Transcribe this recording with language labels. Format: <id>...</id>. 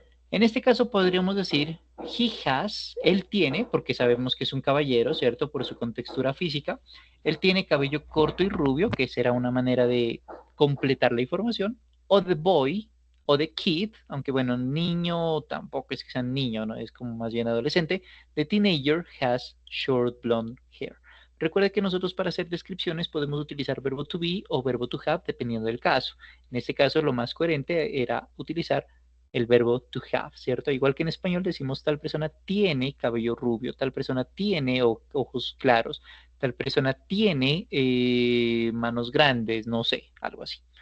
<es>En este caso podríamos decir he has, él tiene, porque sabemos que es un caballero, ¿cierto? Por su contextura física. Él tiene cabello corto y rubio, que será una manera de completar la información. O the boy, o the kid, aunque bueno, niño tampoco es que sea niño, ¿no? Es como más bien adolescente.</es> <en>The teenager has short blonde hair.</en> <es>Recuerda que nosotros para hacer descripciones podemos utilizar verbo to be o verbo to have, dependiendo del caso. En este caso, lo más coherente era utilizar el verbo to have, ¿cierto? Igual que en español decimos tal persona tiene cabello rubio, tal persona tiene ojos claros, tal persona tiene manos grandes, no sé, algo así.</es>